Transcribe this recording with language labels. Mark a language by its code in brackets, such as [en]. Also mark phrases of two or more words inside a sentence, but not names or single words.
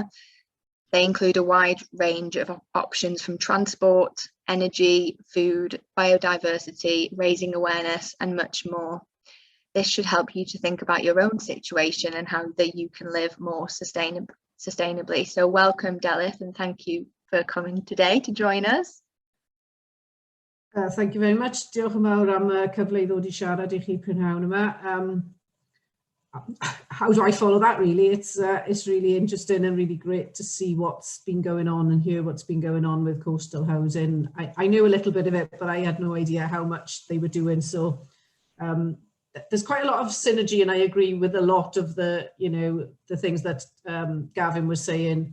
[en] They include a wide range of options from transport, energy, food, biodiversity, raising awareness, and much more. This should help you to think about your own situation and how that you can live more sustainably. So welcome, Delith, and thank you for coming today to join us. Thank you very much. [cy] Diolch yn fawr am y cyfle I ddod I siarad I chi prynhawn yma. [en] How do I follow that, really? It's really interesting and really great to see what's been going on and hear what's been going on with coastal housing. I knew a little bit of it, but I had no idea how much they were doing. So there's quite a lot of synergy, and I agree with a lot of the things that Gavin was saying.